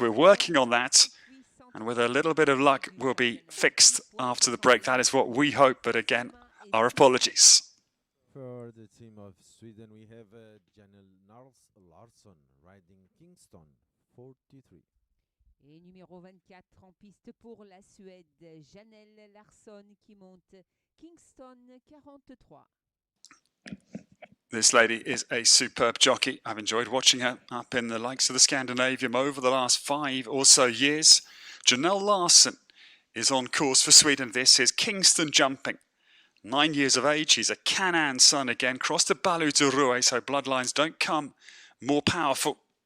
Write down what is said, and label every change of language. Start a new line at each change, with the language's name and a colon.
English: We're working on that. And with a little bit of luck, we'll be fixed after the break. That is what we hope. But again, our apologies. For the team of Sweden, we have Janelle Larsson riding Kingston 43.
French: Et numéro 24 en piste pour la Suède, Janelle Larsson qui monte Kingston 43.
English: This lady is a superb jockey. I've enjoyed watching her up in the likes of the Scandinavium over the last 5 or so years. Janelle Larsson is on course for Sweden. This is Kingston jumping. 9 years of age, he's a Canaan son again, crossed to Balu to Rue, so bloodlines don't come more powerful.